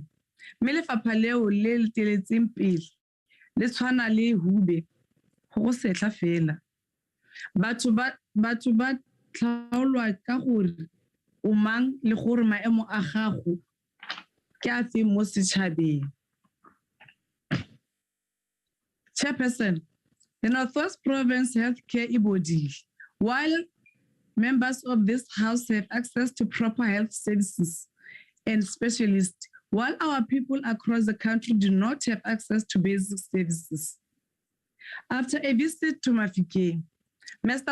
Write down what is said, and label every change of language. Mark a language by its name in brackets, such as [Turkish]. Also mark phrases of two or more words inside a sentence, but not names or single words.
[Tswana] Mme lefapha leo le leteletseng pele le tshwana le hube go setla fela. Batho ba tlhaolwa ka gore o mang le gore maemo a gago ke a fe mo setšhabeng. [English] Chairperson, the Northwest Province Healthcare Ibodi, while members of this House have access to proper health services and specialists, while our people across the country do not have access to basic services. After a visit to Mafikeng, Mr.